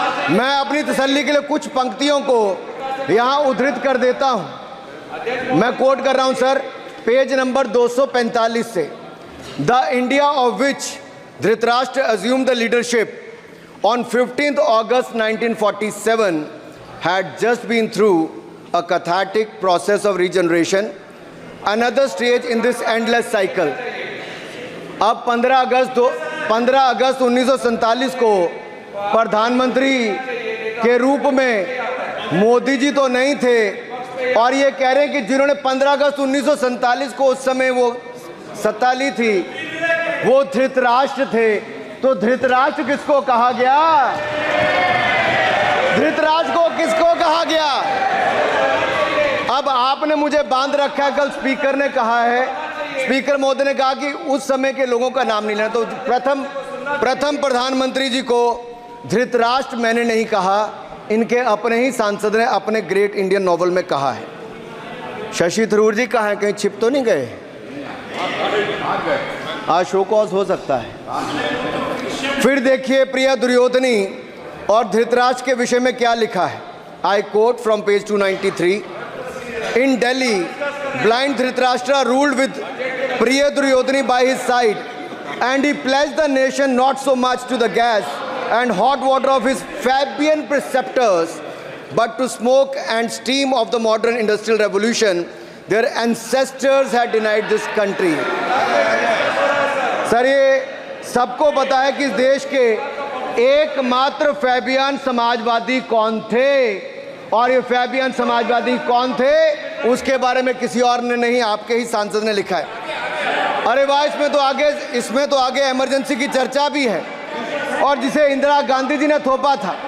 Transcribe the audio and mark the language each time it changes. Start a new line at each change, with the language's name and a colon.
Hindi: मैं अपनी तसल्ली के लिए कुछ पंक्तियों को यहाँ उद्धृत कर देता हूँ। मैं कोट कर रहा हूँ सर, पेज नंबर 245 से।
English: The India of which Dhritarashtra assumed the leadership on 15th August 1947 had just been through a cathartic process of regeneration, another stage in this endless cycle.
Hindi: अब 15 अगस्त 1947 को प्रधानमंत्री के रूप में मोदी जी तो नहीं थे, और ये कह रहे हैं कि जिन्होंने 15 अगस्त 1947 को उस समय वो सत्ता ली थी, वो धृतराष्ट्र थे। तो धृतराष्ट्र किसको कहा गया? धृतराष्ट्र को किसको कहा गया? अब आपने मुझे बांध रखा है। कल स्पीकर ने कहा है, स्पीकर महोदय ने कहा कि उस समय के लोगों का नाम नहीं लेना। तो प्रथम प्रधानमंत्री जी को धृतराष्ट्र मैंने नहीं कहा, इनके अपने ही सांसद ने अपने ग्रेट इंडियन नॉवल में कहा है। शशि थरूर जी कहाँ हैं? कहीं छिप तो नहीं गए? आज शो कॉज हो सकता है। फिर देखिए प्रिय दुर्योधनी और धृतराष्ट्र के विषय में क्या लिखा है।
English: I quote from page 293। In Delhi, blind Dhritarashtra ruled with Priya Duryodhani by his side, and he pledged the nation not so much to the gas and hot water of his Fabian preceptors, but to smoke and steam of the modern industrial revolution their ancestors had denied this country.
Hindi: Sir ये सबको पता है कि इस देश के एकमात्र Fabian Samajwadi कौन थे, और ये फैबियन समाजवादी कौन थे उसके बारे में किसी और ने नहीं, आपके ही सांसद ने लिखा है। अरे वाह, इसमें तो आगे इमरजेंसी की चर्चा भी है, और जिसे इंदिरा गांधी जी ने थोपा था।